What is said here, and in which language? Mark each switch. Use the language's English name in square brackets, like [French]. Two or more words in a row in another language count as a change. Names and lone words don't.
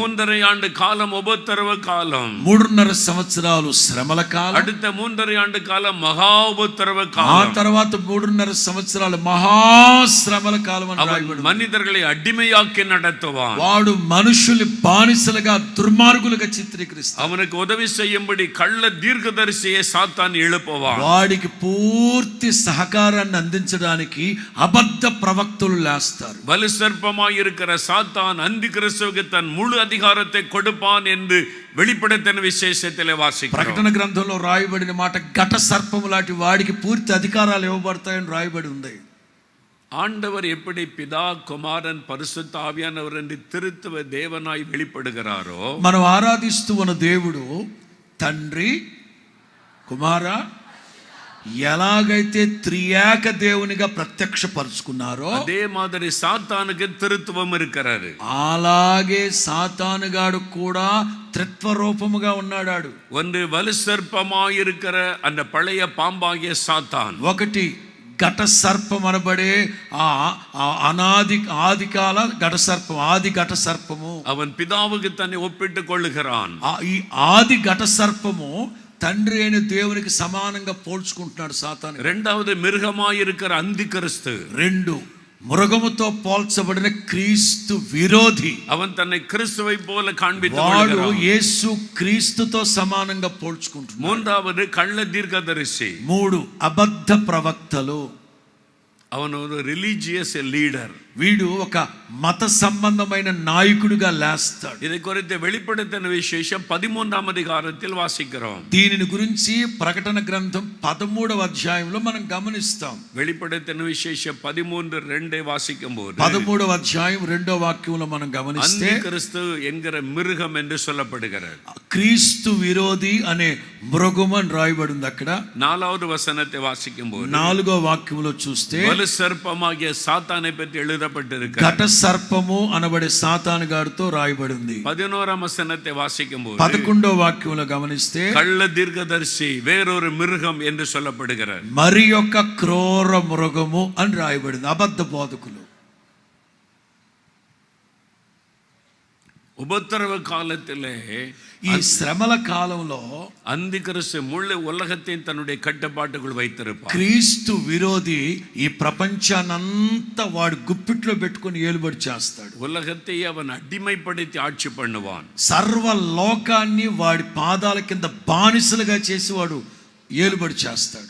[Tamil] 3.5 ஆண்டு காலம் உபத்திரவ காலம். [Telugu] 3.5 సంవత్సరాలు శ్రమల కాలం. [Tamil] அடுத்த 3.5 ஆண்டு காலம் மகா உபத்திரவ [Telugu] ఆ [Tamil] காலம். [Telugu] తర్వాత 3.5 సంవత్సరాలు మహాశ్రమల కాలం అని [Tamil] அவன் [Telugu] రాయబడి ఉంది. [Tamil] மனிதர்களை அடிமையாக்கி நடத்துவான். [Telugu] వాడు మనుషుల్ని బానిసలుగా, దుర్మార్గులుగా చిత్రీకరిస్తాడు. [Tamil] அவனுக்கு உதவி செய்யும்படி கள்ள தீர்க்கதரிசியை சாத்தான் எழுப்புவான். [Telugu] వాడికి పూర్తి సహకారాన్ని అందించడానికి అబద్ధ ప్రవక్తలు లేస్తారు. [Tamil] வலு சர்ப்பமாய் இருக்கிற சாத்தான் அந்தி கிறிஸ்துவுக்கு தன் முழு அதிகாரத்தை கொடுப்பான் என்று வெளிப்படுத்தின விசேஷத்திலே வாசிக்கிறோம். [Telugu] ప్రకటన గ్రంథంలో రాయబడిన మాట, ఘట సర్పము లాంటి వాడికి పూర్తి అధికారాలు ఇవ్వబడతాయని రాయబడి ఉంది. [Tamil] ஆண்டவர் எப்படி பிதா, குமாரன், பரிசுத்த ஆவியானவர் என்று திருத்துவ தேவனாய் வெளிப்படுகிறாரோ, [Telugu] మనం ఆరాధిస్తూ ఉన్న దేవుడు తండ్రి, కుమార, ఎలాగైతే త్రియేక దేవునిగా ప్రత్యక్షపరుచుకున్నారో [Tamil] அதே மாதிரி சாத்தானுக்கு திருத்துவம் இருக்கிறது. [Telugu] అలాగే సాతానుగాడు కూడా త్రిత్వ రూపముగా ఉన్నాడు. [Tamil] ஒன்று வலு சர்ப்பமாயிருக்கிற அந்த பழைய பாம்பாகிய சாத்தான். [Telugu] ఒకటి ఘట సర్పం అనబడే ఆదికాల ఘట సర్పం, ఆది ఘట సర్పము. [Tamil] அவன் பிதாவுக்கு தன்னை ஒப்பிட்டுக் கொள்ளுகிறான். [Telugu] ఈ ఆది ఘట సర్పము తండ్రి అయిన దేవునికి సమానంగా పోల్చుకుంటున్నాడు సాతాను. [Tamil] இரண்டாவது மிருகமாயிருக்கிற அந்தி கிறிஸ்து. [Telugu] 2 మృగముతో పోల్చబడిన క్రీస్తు విరోధి. [Tamil] அவன் தன்னை கிறிஸ்துவை போல காண்பித்துக் [Telugu] వాడు [Tamil] கொள்கிறான். [Telugu] యేసు క్రీస్తుతో సమానంగా పోల్చుకుంటున్నాడు. [Tamil] மூன்றாவது கள்ள தீர்க்கதரிசி. [Telugu] 3 అబద్ధ ప్రవక్తలు. [Tamil] அவன் ஒரு [English] religious leader. [Telugu] వీడు ఒక మత సంబంధమైన నాయకుడిగా లేస్తాడు. [Tamil] இதை குறித்து வெளிப்படுத்தின விசேஷம் 13ஆம் அதிகாரத்தில் வாசிக்கிறோம். [Telugu] దీనిని గురించి ప్రకటన గ్రంథం 13వ అధ్యాయంలో మనం గమనిస్తాం. [Tamil] வெளிப்படுத்தின விசேஷம் 13:2 வாசிக்கும் போது [Telugu] 13వ అధ్యాయం 2వ వాక్యంలో మనం గమనిస్తే [Tamil] அந்தி கிறிஸ்து என்கிற மிருகம் என்று சொல்லப்படுகிறது. [Telugu] క్రీస్తు విరోధి అనే మృగము అని రాయబడి ఉంది. అక్కడ [Tamil] 4வது வசனத்தை வாசிக்கும் போது [Telugu] 4వ వాక్యంలో చూస్తే [Tamil] வலு சர்ப்பமாகிய சாத்தானை பற்றி எழுதப்பட்டிருக்கிறது. [Telugu] ఘట సర్పము అనబడే సాతాను గాడితో రాయబడి ఉంది. [Tamil] 11ஆம் வசனத்தை வாசிக்கும் போது [Telugu] 11వ వాక్యంలో గమనిస్తే [Tamil] கள்ள தீர்க்கதரிசி வேறொரு மிருகம் என்று சொல்லப்படுகிறது. [Telugu] మరి యొక్క క్రూర మృగము అని రాయబడింది, అబద్ధ బోధకులు. [Tamil] உபத்திரவ காலத்திலே [Telugu] ఈ శ్రమల కాలంలో [Tamil] அந்தி கிறிஸ்து முழு உலகத்தையும் தன்னுடைய கட்டுப்பாட்டுக்குள் வைத்திருப்பார். [Telugu] క్రీస్తు విరోధి ఈ ప్రపంచానంతా వాడు గుప్పిట్లో పెట్టుకొని ఏలుబడి చేస్తాడు. [Tamil] உலகத்தை அவன் அடிமைப்படுத்தி ஆட்சி பண்ணுவான். [Telugu] సర్వ లోకాన్ని వాడి పాదాల కింద బానిసలుగా చేసి వాడు ఏలుబడి చేస్తాడు.